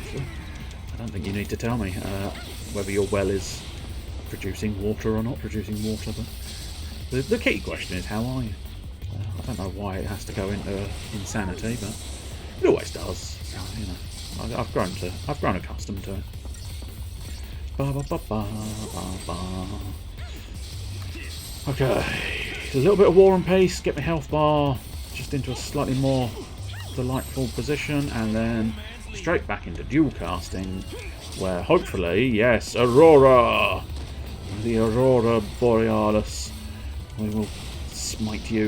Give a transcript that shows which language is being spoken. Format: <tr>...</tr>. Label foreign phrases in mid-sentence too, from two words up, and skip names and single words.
<en>Actually, I don't think you need to tell me whether your well is producing water or not producing water. But the key question is, how are you? I don't know why it has to go into insanity, but it always does. So, you know, I've grown accustomed to it. Ba ba ba ba ba ba. Okay, a little bit of War and Peace, get my health bar just into a slightly more delightful position, and then straight back into dual casting, where hopefully, yes, Aurora, the Aurora Borealis, we will smite you.</en>